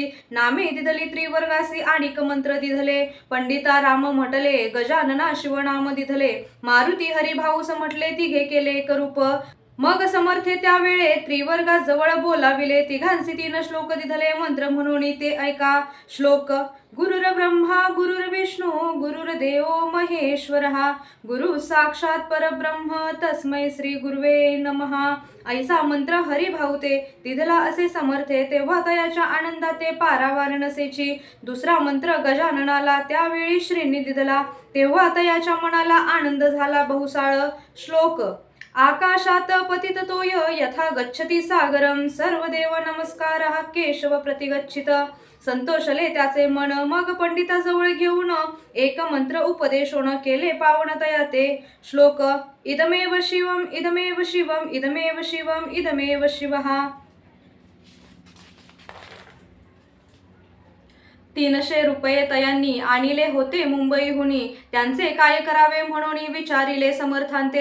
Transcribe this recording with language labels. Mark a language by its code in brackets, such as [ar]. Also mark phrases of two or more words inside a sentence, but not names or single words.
[mr] नामे दिधली त्रिवर्गासी आणिक मंत्र दिधले. पंडिता राम म्हटले गजानना शिवनाम दिधले. मारुती हरिभाऊस म्हटले तिघे केले एक रूप. मग समर्थे त्यावेळे त्रिवर्गा जवळ बोलाविले. तिघांसी 3 श्लोक दिधले मंत्र म्हणून ते ऐका. श्लोक. [sa] गुरुर ब्रह्मा गुरुर्विष्णू गुरुर्देव महेश्वरः. गुरु साक्षात परब्रह्म तस्मै श्री गुरुवे नमः. [mr] ऐसा मंत्र हरिभाऊ ते तिधला असे समर्थे. तेव्हा तयाच्या आनंदाते पारावार नसेची. दुसरा मंत्र गजाननाला त्यावेळी श्रींनी दिधला. तेव्हा तयाच्या मनाला आनंद झाला बहुसाळ. [sa] श्लोक. आकाशात पतित तोय यथा गच्छति सागरम. सर्व देव नमस्कारः केशव प्रतिगच्छित. [mr] संतोषले त्याचे मन. मग पंडिताजवळ घेऊन एक मंत्र उपदेशोन केले पावन तया ते. श्लोक. [sa] इदमेव शिवम इदमेव शिवम इदमेव शिवम इदमेव शिवः. [mr] 300 रुपये तयांनी आणिले होते मुंबईहुनी. त्यांचे काय करावे म्हणून विचारिले समर्थांते.